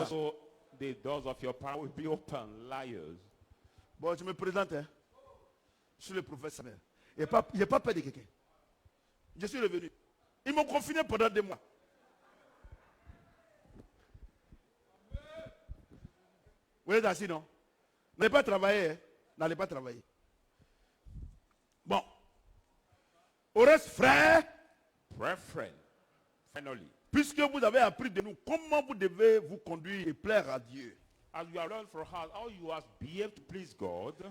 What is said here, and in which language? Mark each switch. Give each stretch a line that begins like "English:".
English: also, the doors of your power will be open. Liars.
French: Bon, je me présente. Hein. Je suis le prophète Samuel. Je n'ai pas peur de quelqu'un. Je suis revenu. Ils m'ont confiné pendant 2 mois. Vous êtes assis, non? N'allez pas travailler. Hein? N'allez pas travailler. Bon. Au reste, frère.
English: Brethren, finally,
French: Puisque vous avez appris de nous comment vous devez vous conduire et plaire à Dieu.
English: as we have learned from us how you must behave to please God,